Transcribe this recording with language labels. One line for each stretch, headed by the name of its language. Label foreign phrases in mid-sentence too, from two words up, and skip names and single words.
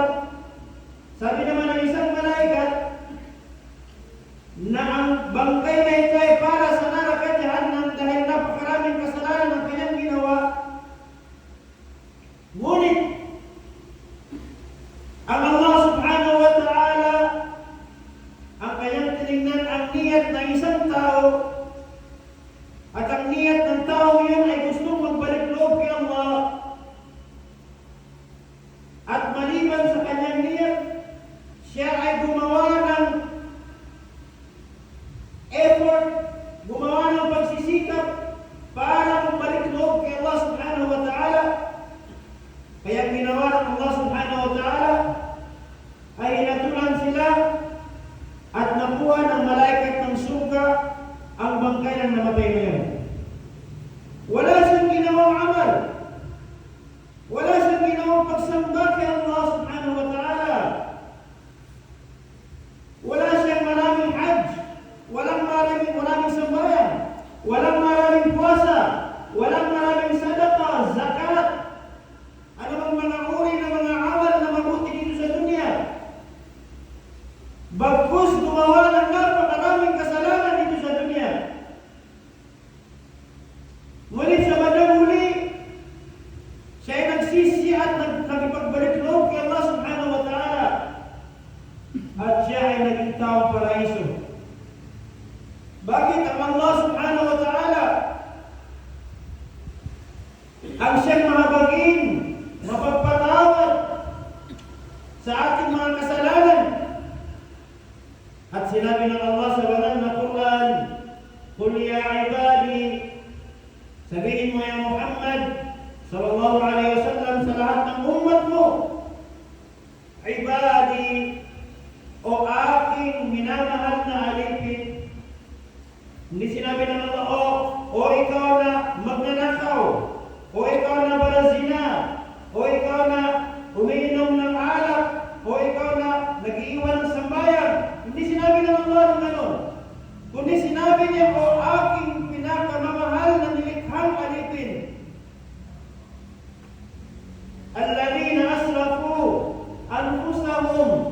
Filipino: Sabi naman ng isang malaikat na ang bangkay na ito ay para sa naraka jahanam dahil napakaraming kasalanan ang kanyang ginawa. Ngunit ang Allah
Arabic: سبحانه وتعالى
Filipino: ang kanyang tinignan ang niyat ng isang tao, at ang niyat ng tao yun ay gustong magbalik loob kay Allah. At maliban sa kanyang niyat, siya ay gumawa ng effort, gumawa ng pagsisikap para magbalik loob kay Allah
Arabic: سبحانه وتعالى.
Filipino: Kaya ginawa ng Allah
Arabic: سبحانه وتعالى
Filipino: ay inatulan sila at nakuha ng malaikat ng surga ang bangkay ng namatay na yun. Wala siyang ginawang amal, wala siyang ginawang pagsamba kay Allah
Arabic: سبحانه وتعالى,
Filipino: wala siyang maraming hajj, walang maraming sambayan, walang maraming puwasa, walang maraming sadaqah, zakat, anumang mga uri ng mga amal na mabuti dito sa dunya. Bagkus gumawa ng napakaraming kasalanan dito sa dunya. Ngunit sa bandang huli, siya ay nagsisi at nagipagbalik loob kay Allah
Arabic: سبحانه وتعالى.
Filipino: At siya ay naging taong paraiso. Bakit ang Allah
Arabic: سبحانه وتعالى
Filipino: ang siyang mahabagin, mapagpatawad sa ating mga kasalanan? At sinabi ng Allah sa banal na Quran,
Arabic: قل يا عبادي,
Filipino: sabihin mo ya Muhammad
Arabic: صلى الله عليه وسلم
Filipino: sa lahat ng umat mo, ibadi, o aking minamahal na alipin. Hindi sinabi ng Allah, o ikaw na magnanakaw, o ikaw na barazina, o ikaw na umiinom ng alak, o ikaw na nag-iiwan ng sambayan. Hindi sinabi ng Allah ng gano'n. Kundi sinabi niya, o aking pinakamamahal na nilikhang alipin,
Arabic: الذين أسرفوا أنفسهم